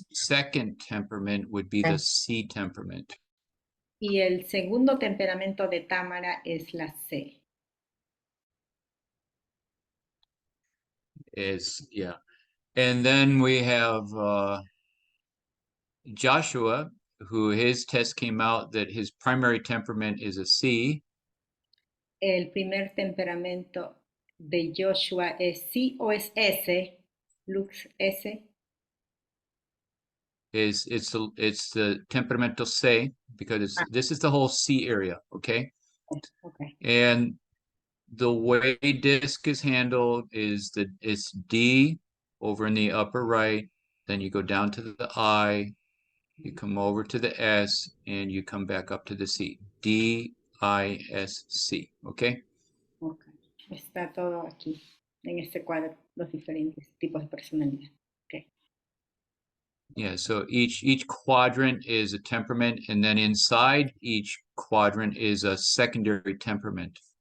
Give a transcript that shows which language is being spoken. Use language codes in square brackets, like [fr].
[en] second temperament would be the C temperament. [es] y el segundo temperamento de Tamara es la C. [en] Yeah. And then we have Joshua, who his test came out that his primary temperament is a C. [es] El primer temperamento de Joshua es C o es S. Lux S. [en] It's the temperamental C, because this is the whole C area, okay? Okay. And the way disk is handled is that it's D over in the upper right, then you go down to the I, you come over to the S, and you come back up to the C. D-I-S-C, okay? Okay. [es] Está todo aquí, en este cuadro, los diferentes tipos de personalidad. [en] Okay. Yeah, so each quadrant is a temperament, and then inside each quadrant is a secondary temperament.